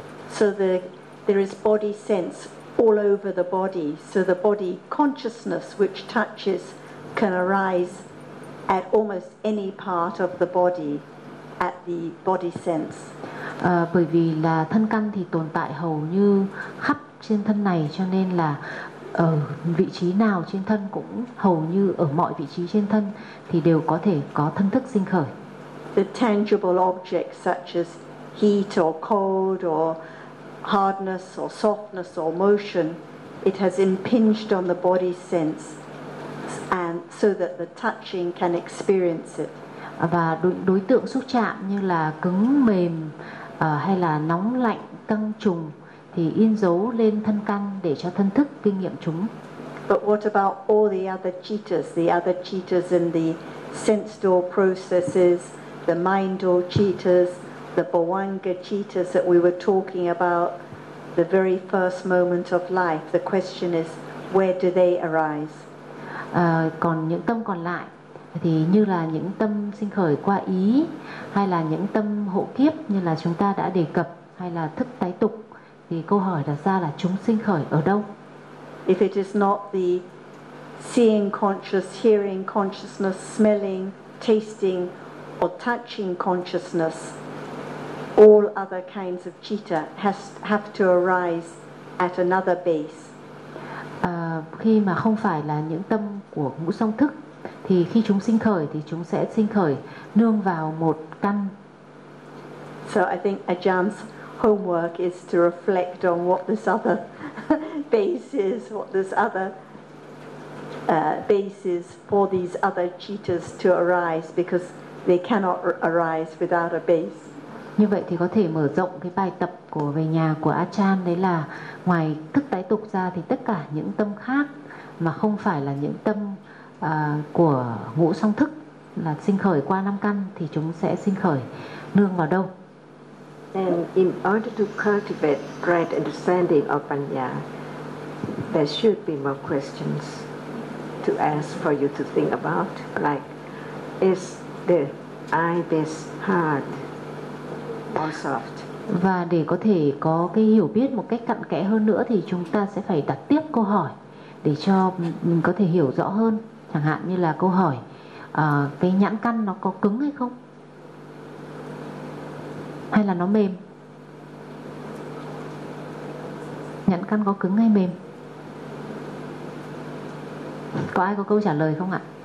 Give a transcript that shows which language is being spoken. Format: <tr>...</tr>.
<en>So there is body sense all over the body. So the body consciousness which touches can arise at almost any part of the body, at the body sense.</en> <vi>Bởi vì là thân căn thì tồn tại hầu như khắp trên thân này, cho nên là ở vị trí nào trên thân cũng hầu như ở mọi vị trí trên thân thì đều có thể có thân thức sinh khởi.</vi> <en>The tangible objects such as heat or cold or hardness or softness or motion, it has impinged on the body sense, and so that the touching can experience it.</en> <vi>Và đối tượng xúc chạm như là cứng mềm hay là nóng lạnh căng trùng thì in dấu lên thân căn để cho thân thức kinh nghiệm chúng.</vi> <en>But what about all the other cheetahs in the sense door processes, the mind door cheetahs, the bawanga cheetahs that we were talking about, the very first moment of life, the question is, where do they arise?</en> <vi>Còn những tâm còn lại thì như là những tâm sinh khởi qua ý, hay là những tâm hộ kiếp như là chúng ta đã đề cập, hay là thức tái tục, thì câu hỏi đặt ra là chúng sinh khởi ở đâu?</vi> <en>If it is not the seeing conscious, hearing consciousness, smelling, tasting, or touching consciousness, all other kinds of citta have to arise at another base.</en> <vi>Khi mà không phải là những tâm của ngũ song thức, thì khi chúng sinh khởi thì chúng sẽ sinh khởi nương vào một căn.</vi> <en>So I think Ajahn's homework is to reflect on what this other base is, what this other basis for these other cheetahs to arise, because they cannot arise without a base.</en> <vi>Như vậy thì có thể mở rộng cái bài tập của về nhà của Ajahn, đấy là ngoài thức tái tục ra thì tất cả những tâm khác mà không phải là những tâm của ngũ song thức, là sinh khởi qua năm căn, thì chúng sẽ sinh khởi nương vào đâu?</vi> <en>And in order to cultivate right understanding of Panya, there should be more questions to ask for you to think about, like, is the eye base hard or soft?</en> <vi>Và để có thể có cái hiểu biết một cách cặn kẽ hơn nữa thì chúng ta sẽ phải đặt tiếp câu hỏi để cho mình có thể hiểu rõ hơn. Chẳng hạn như là câu hỏi cái nhãn căn nó có cứng hay không, hay là nó mềm, nhãn căn có cứng hay mềm, có ai có câu trả lời không ạ?</vi>